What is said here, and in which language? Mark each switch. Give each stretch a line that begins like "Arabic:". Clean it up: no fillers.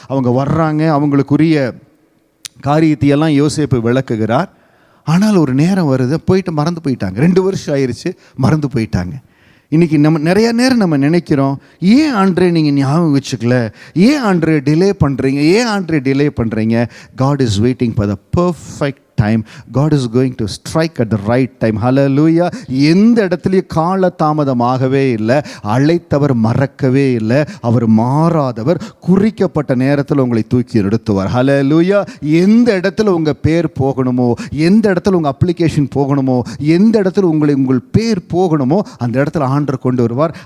Tamil: அவங்க வர்றாங்க, அவங்களுக்குரிய காரியத்தையெல்லாம் யோசேப்பு விளக்குகிறார். ஆனால் ஒரு நேரம் வருது, போயிட்டு மறந்து போயிட்டாங்க. 2 வருஷம் ஆயிடுச்சு, மறந்து போயிட்டாங்க. இன்றைக்கி நம்ம நிறைய நேரம் நம்ம நினைக்கிறோம், ஏன் ஆண்டரே நீங்கள் ஞாபகம் வச்சுக்கல, ஏன் ஆண்டரே டிலே பண்ணுறீங்க, ஏன் ஆண்டரே டிலே பண்ணுறீங்க?
English: God is waiting for the perfect time. God is going to strike at the right time. Hallelujah.
Tamil: எந்த இடத்துலையும் கால தாமதமாகவே இல்லை. அழைத்தவர் மறக்கவே இல்லை. அவர் மாறாதவர். குறிக்கப்பட்ட நேரத்தில் உங்களை தூக்கி நிறுத்துவார். Hallelujah. எந்த இடத்துல உங்கள் பேர் போகணுமோ, எந்த இடத்துல உங்கள் அப்ளிகேஷன் போகணுமோ, எந்த இடத்துல உங்கள் பேர் போகணுமோ அந்த இடத்துல ஆண்டவர் கொண்டு வருவார்.